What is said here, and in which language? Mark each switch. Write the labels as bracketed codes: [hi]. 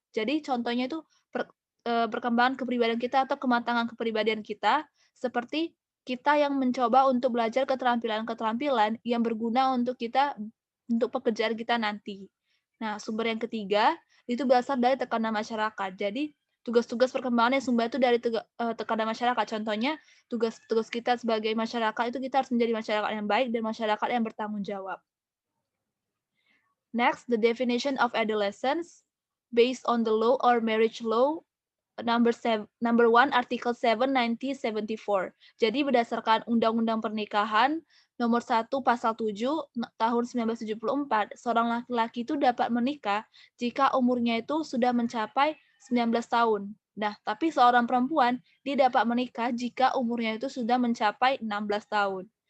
[id] Jadi contohnya itu perkembangan kepribadian kita atau kematangan kepribadian kita, seperti kita yang mencoba untuk belajar keterampilan-keterampilan yang berguna untuk pekerjaan kita nanti. Nah, sumber yang ketiga itu berasal dari tekanan masyarakat. Jadi tugas-tugas perkembangan yang sumber itu dari tekanan masyarakat. Contohnya, tugas-tugas kita sebagai masyarakat itu kita harus menjadi masyarakat yang baik dan masyarakat yang bertanggung jawab. [en] Next, the definition of adolescence based on the law or marriage law number 1, Article 7, 1974. [id] Jadi berdasarkan Undang-Undang Pernikahan nomor 1 Pasal 7 tahun 1974, seorang laki-laki itu dapat menikah jika umurnya itu sudah mencapai 19 tahun. Nah, tapi seorang perempuan dia dapat menikah jika umurnya itu sudah mencapai 16 tahun.